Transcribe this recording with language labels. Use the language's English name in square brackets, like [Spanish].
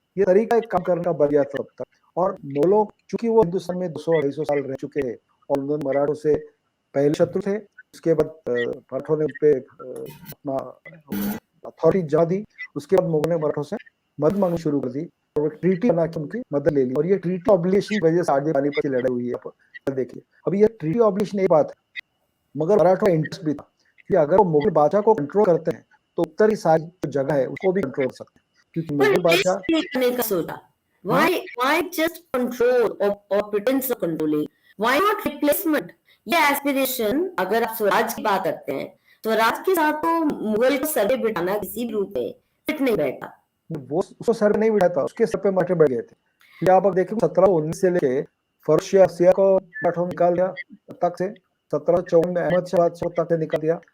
[Hindi] ये तरीका एक काम करने का बढ़ गया था तब तक। और मुगलों चूंकि वो हिंदुस्तान में 200-250 साल रह चुके हैं और उन्होंने मराठों से पहले शत्रु थे, उसके बाद मराठों ने उनपे अपना अथॉरिटी जमा दी, उसके बाद मुगलों ने मराठों से मदद मांगनी शुरू कर दी और एक ट्रीटी बना के उनकी मदद ले ली। और ये ट्रीटी ऑब्लिगेशन की वजह से आगे पानीपत की लड़ाई हुई है। आप देखिए अभी ये ट्रीटी ऑब्लिगेशन एक बात है, मगर मराठों का इंटरेस्ट भी था कि अगर वो मुगल बादशाह को कंट्रोल करते हैं तो उत्तर की सारी जो जगह है उसको भी कंट्रोल कर सकते हैं, क्योंकि मुगल बादशाह करने का सोचा। [English] Why just control or pretense of controlling? Why not replacement? [Hindi] ये एस्पिरेशन, अगर आप स्वराज की बात करते हैं, स्वराज के साथ तो मुगल को सर पे बिठाना किसी भी रूप में फिट नहीं बैठा। वो उसको सर पे नहीं बिठाता, उसके सर पे मराठे बैठ गए थे। फिर आप देखें 1719 से लेके फर्शिया सिया को मराठों निकाल दिया तक से, 1754 में अहमद शाह बादशाह तक से निकाल दिया।